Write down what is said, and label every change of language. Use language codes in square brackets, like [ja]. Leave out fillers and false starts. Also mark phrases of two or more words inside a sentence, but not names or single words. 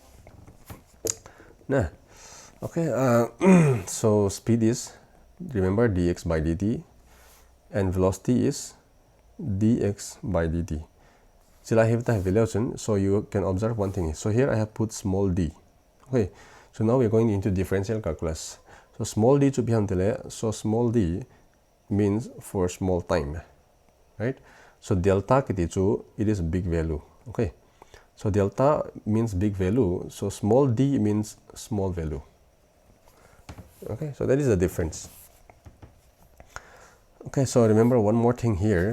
[en] Nah, okay, so speed is, remember, dx by dt, and velocity is dx by dt. So you can observe one thing. So here I have put small d. Okay, so now we're going into differential calculus. So small d [tcz] chu biham tele, [en] so small d means for small time, right? So delta [tcz] kiti chu, [en] it is big value. Okay, so delta means big value, so small d means small value. Okay, so that is the difference. Okay, so remember one more thing here.